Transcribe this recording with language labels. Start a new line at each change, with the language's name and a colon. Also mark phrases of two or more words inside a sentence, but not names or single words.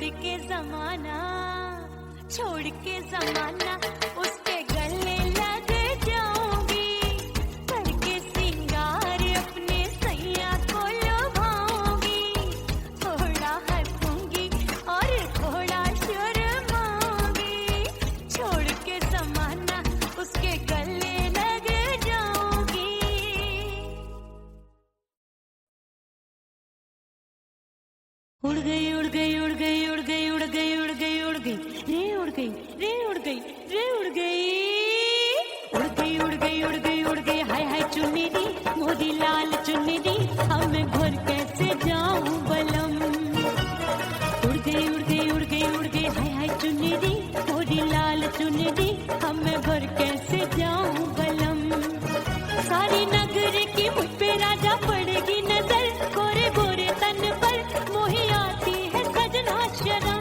Hindi: के जमाना, छोड़ के जमाना उसके गले लग जाऊंगी, करके सिंगार अपने सैया को लुभाऊंगी, थोड़ा हंसूंगी और थोड़ा शर्माऊंगी, छोड़ के जमाना उसके गले लग जाऊंगी। उड़ गई उड़ गई उड़ गई उड़ गई उड़ गई उड़ गई उड़ गई रे उड़ गई रे उड़ गई रे उड़ गई उड़ गई उड़ गई उड़ गई उड़ गई हाय हाय
Punjabi: ਚੁੰਨੀ ਦੀ ਮੋਦੀ ਲਾਲ ਚੁੰਨੀ ਦੀ
Hindi: अब मैं घर कैसे जाऊं बलम। उड़ गई उड़ गई उड़ गई उड़ गई हाय हाय
Punjabi: ਚੁੰਨੀ ਦੀ ਮੋਦੀ ਲਾਲ ਚੁੰਨੀ ਦੀ
Hindi: अब मैं घर कैसे जाऊं बलम। सारी नगर की मुझ पे राजा पड़ेगी नजर, गोरे गोरे तन पर मोही आती है सजना शर्म।